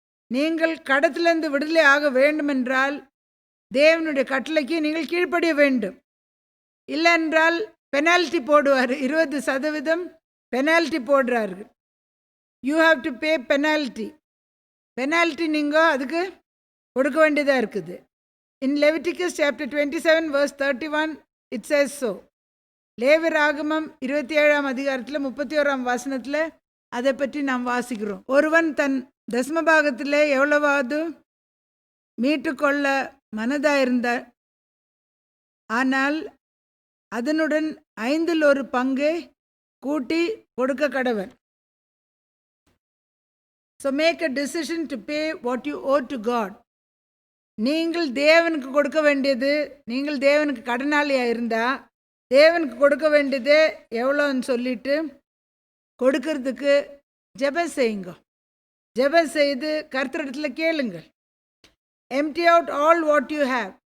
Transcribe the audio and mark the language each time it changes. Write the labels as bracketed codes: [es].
[ta] நீங்கள் கடத்திலிருந்து விடுதலை ஆக வேண்டுமென்றால் தேவனுடைய கட்டளைக்கு நீங்கள் கீழ்ப்படிய வேண்டும். இல்லை என்றால் பெனால்ட்டி போடுவார். 20% penalty போடுறார்கள். [en] You have to pay penalty. [ta] Penalty நீங்கள் அதுக்கு கொடுக்க வேண்டியதாக இருக்குது. [en] In Leviticus chapter 27 verse 31 it says so. [ta] லேவியராகமம் 27ஆம் அதிகாரத்தில் 31ஆம் வசனத்தில் அதை பற்றி நாம் வாசிக்கிறோம். ஒருவன் தன் தசமபாகத்தில் எவ்வளவாவது மீட்டுக்கொள்ள மனதாக இருந்தார், ஆனால் அதனுடன் 5ல் 1 பங்கை கூட்டி கொடுக்க கடவன். [en] So make a decision to pay what you owe to God. [ta] நீங்கள் தேவனுக்கு கொடுக்க வேண்டியது, நீங்கள் தேவனுக்கு கடனாளியாக இருந்தால் தேவனுக்கு கொடுக்க வேண்டியது எவ்வளோன்னு சொல்லிட்டு கொடுக்கறதுக்கு ஜெபம் செய்யுங்க. ஜெபம் செய்து கர்த்தரிடத்தில் கேளுங்கள். [en] Empty out all what you have.